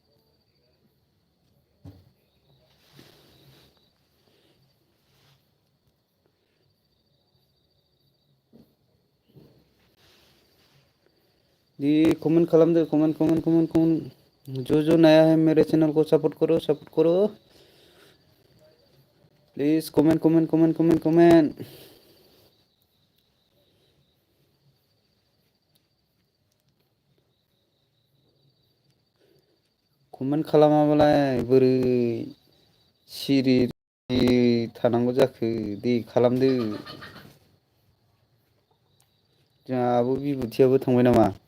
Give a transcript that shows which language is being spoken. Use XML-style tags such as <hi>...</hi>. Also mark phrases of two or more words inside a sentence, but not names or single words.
<brx>दी कमेन्ट खालामदो</brx> <hi>कमेन्ट जो नया है मेरे चैनल को सपोर्ट करो</hi> <en>please comment comment</en> <brx>खालामाबालाय बोरै सिरि थानांगौ जाखो दे खालामदो जोंहा आब' बिबुथियाबो थांबाय नामा?</brx>